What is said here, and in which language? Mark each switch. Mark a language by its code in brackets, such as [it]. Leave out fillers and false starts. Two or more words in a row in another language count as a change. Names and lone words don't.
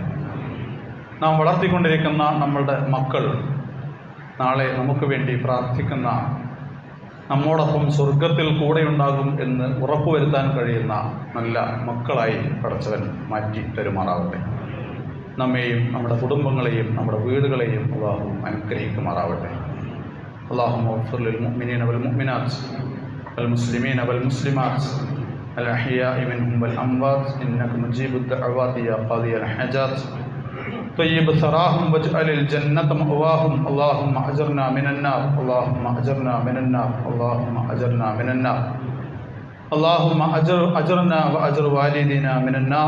[ml] നാം വളർത്തിക്കൊണ്ടിരിക്കുന്ന നമ്മളുടെ മക്കൾ നാളെ നമുക്ക് വേണ്ടി പ്രാർത്ഥിക്കുന്ന, നമ്മോടൊപ്പം സ്വർഗത്തിൽ കൂടെയുണ്ടാകും എന്ന് ഉറപ്പുവരുത്താൻ കഴിയുന്ന നല്ല മക്കളായി പടച്ചവൻ മാറ്റി തരുമാറാവട്ടെ. നമ്മെയും നമ്മുടെ കുടുംബങ്ങളെയും നമ്മുടെ വീടുകളെയും അല്ലാഹു അനുഗ്രഹിക്കുമാറാവട്ടെ. [ar] اللهم اغفر للمؤمنين والمؤمنات والمسلمين والمسلمات الأحياء منهم والأموات إنك مجيب الدعوات يا قاضي الحاجات طيب ثراهم واجعل الجنة مأواهم اللهم أجرنا من النار اللهم أجرنا من النار اللهم أجرنا من النار اللهم أجرنا وأجر والدينا من النار.